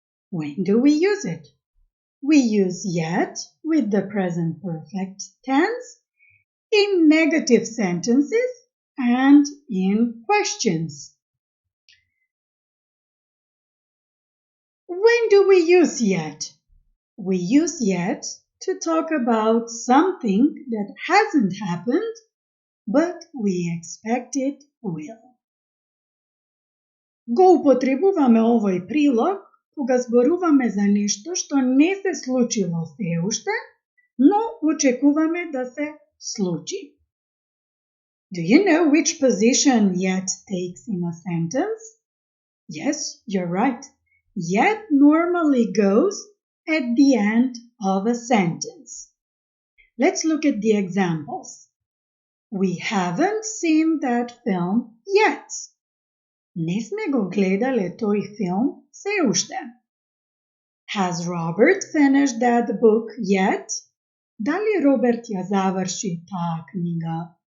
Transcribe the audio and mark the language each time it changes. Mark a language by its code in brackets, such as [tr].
[en] When do we use it? We use yet with the present perfect tense in negative sentences and in questions. When do we use yet? We use yet to talk about something that hasn't happened, but we expect it will. [mk] Го употребуваме овој прилог кога зборуваме за нешто што не се случило се уште, но очекуваме да се случи. [en] Do you know which position yet takes in a sentence? Yes, you're right. Yet normally goes at the end of a sentence. Let's look at the examples. We haven't seen that film yet. [mk] Не сме го гледале тој филм се уште. [en] Has Robert finished that book yet? [mk] Дали Роберт ја заврши таа книга?